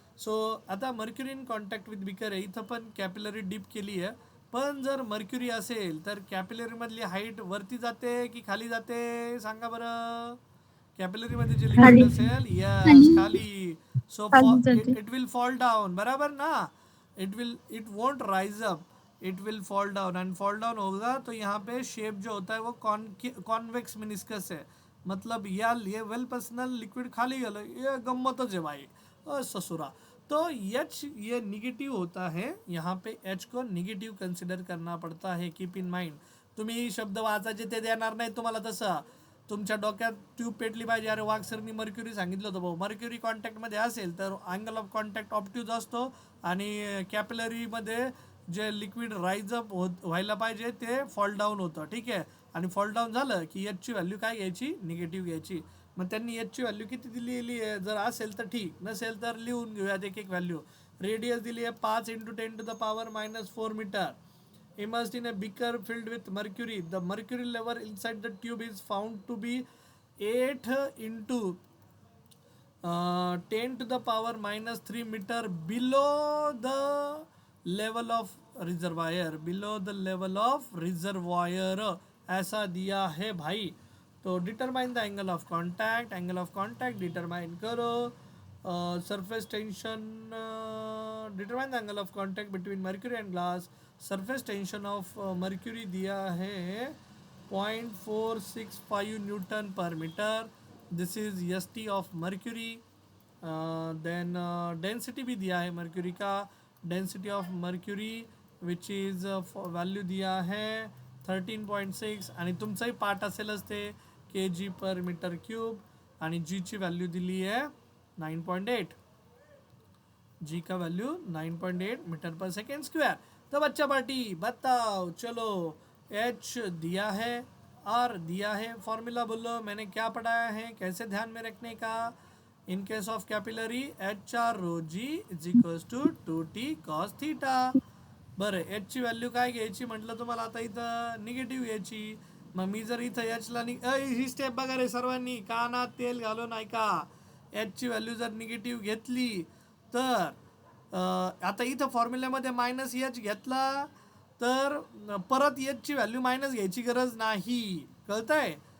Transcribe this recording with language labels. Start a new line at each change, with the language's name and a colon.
Marathi: So आता mercury in contact with beaker आहे. इथं पण कॅपिलरी डीप केली आहे. पण जर मर्क्युरी असेल तर कॅपिलरीमधली हाईट वरती जाते की खाली जाते सांगा बरं. कॅपिलरीमध्ये जे लिक्विड असेल, यस खाली.
English: so it will fall down,
Hindi: बराबर ना.
English: It won't rise up, it will fall down.
Hindi: And fall down होगा तो यहाँ पे शेप जो होता है वो कॉन्वेक्स मिनिस्कस है. मतलब ये वेल पर्सनल लिक्विड खाली गल, ये गम्मतच है भाई ससुरा. तो H ये निगेटिव होता है. यहाँ पे H को निगेटिव कंसिडर करना पड़ता है.
English: Keep in mind.
Marathi: तुम्ही शब्द वाचायचे ते देणार नाही तुम्हाला तसं. तुमच्या डोक्यात ट्यूब पेटली पाहिजे. अरे वाघ सरनी मर्क्युरी सांगितलं होतं भाऊ. मर्क्युरी कॉन्टॅक्टमध्ये असेल तर अँगल ऑफ कॉन्टॅक्ट ऑप्टिव्ह असतो आणि कॅपिलरीमध्ये जे लिक्विड राईज अप व्हायला पाहिजे ते फॉल डाऊन होतं, ठीक आहे. आणि फॉल डाऊन झालं की H ची व्हॅल्यू काय घ्यायची, निगेटिव्ह घ्यायची. मग त्यांनी H ची व्हॅल्यू किती दिलेली आहे, जर असेल तर ठीक, नसेल तर लिहून घेऊयात एक एक व्हॅल्यू. रेडियस दिली आहे 5 × 10⁻⁴ metre.
English: immersed in a beaker filled with mercury. The mercury level inside the tube is found to be 8 × 10⁻³ meter below the level of reservoir. Below the level of reservoir
Hindi: ऐसा दिया है भाई.
English: तो determine the angle of contact. Angle of contact determine करो. Surface tension, determine the angle of contact between mercury and glass.
Hindi: Surface tension of mercury दिया है 0.465 Newton पर metre.
English: This is ST of mercury.
Hindi: Then density भी दिया है mercury का. Density of mercury which is value दिया है 13.6.
Marathi: आणि तुमचाही part असेलच ते kg/m³. आणि G ची व्हॅल्यू दिली आहे 9.8.
Hindi: G का वैल्यू 9.8 मीटर/सेकंड².
Marathi: तो बच्चा पार्टी बताओ चलो. H दिया है, R दिया है. फॉर्मूला बोलो मैंने क्या पढ़ाया है, कैसे ध्यान में रखने का.
English: In case of capillary HRρg = 2t cos θ.
Marathi: बरं, H ची व्हॅल्यू काय घ्यायची म्हटलं तुम्हाला. आता इथं निगेटिव्ह घ्यायची. मग मी जर इथं H ला ही स्टेप बघा रे सर्वांनी, कानात तेल घालून ऐका. H ची व्हॅल्यू जर निगेटिव्ह घेतली तर आता इथं फॉर्म्युल्यामध्ये -H घेतला तर परत H ची व्हॅल्यू मायनस घ्यायची गरज नाही, कळतंय.